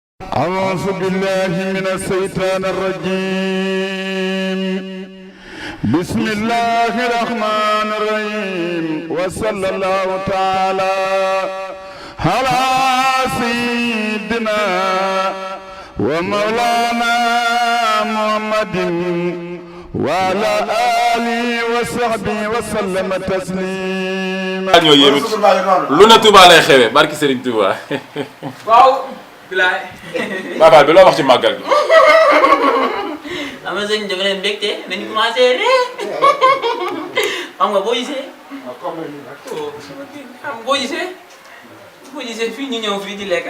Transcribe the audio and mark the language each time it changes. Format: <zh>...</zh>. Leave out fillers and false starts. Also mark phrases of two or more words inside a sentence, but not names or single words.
<ar>أعوذ بالله من الشيطان الرجيم بسم الله الرحمن الرحيم وصلى الله تعالى على سيدنا ومولانا محمد وعلى آله وصحبه وسلم تسليما.</ar> <wo>Gnoyy yéen lu ne Touba lay xewee barki Serigne Touba. waaw. bilaay. Babaal bi loo wax ci màggal gi. am na sëñ dafa leen mbégte nañu commencé ree xam nga boo gisee. boo gisee fii ñu ñëw fii di lekk.</wo>